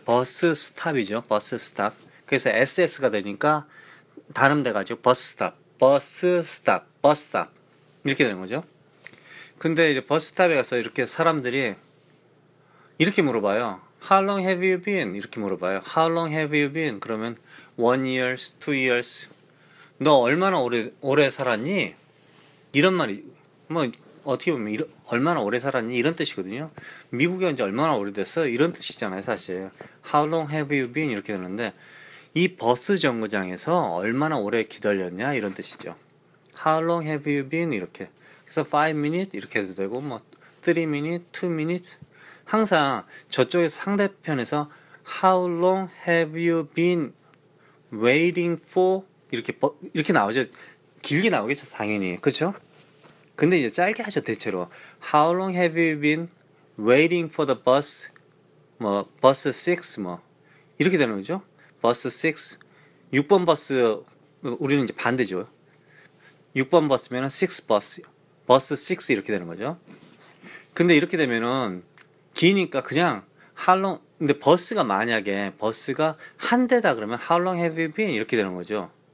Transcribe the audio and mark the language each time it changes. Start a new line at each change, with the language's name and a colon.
Korean: 버스 스탑이죠. 버스 스탑. 그래서 SS가 되니까 단음돼가지고 버스 스탑 이렇게 되는 거죠. 근데 이제 버스 스탑에 가서 이렇게 사람들이 이렇게 물어봐요.
English: How long have you been?
Korean: 이렇게 물어봐요.
English: How long have you been?
Korean: 그러면
English: 1 year, 2 years.
Korean: 너 얼마나 오래 살았니? 이런 말이 뭐 어떻게 보면 얼마나 오래 살았니? 이런 뜻이거든요. 미국에 온 지 얼마나 오래됐어? 이런 뜻이잖아요, 사실.
English: How long have you been?
Korean: 이렇게 되는데 이 버스 정거장에서 얼마나 오래 기다렸냐? 이런 뜻이죠.
English: How long have you been?
Korean: 이렇게. 그래서 5 minutes 이렇게 해도 되고 뭐 3 minutes, 2 minutes. 항상 저쪽에서 상대편에서
English: How long have you been waiting for?
Korean: 이렇게 나오죠. 길게 나오겠죠, 당연히. 그렇죠? 근데 이제 짧게 하죠, 대체로.
English: How long have you been waiting for the bus?
Korean: 뭐 bus 6 뭐 이렇게 되는 거죠.
English: bus 6.
Korean: 6번 버스, 우리는 이제 반대죠. 6번 버스면은 6 bus 6 이렇게 되는 거죠. 근데 이렇게 되면은 기니까 그냥 how long, 근데 만약에 버스가 한 대다 그러면
English: how long have you been
Korean: 이렇게 되는 거죠.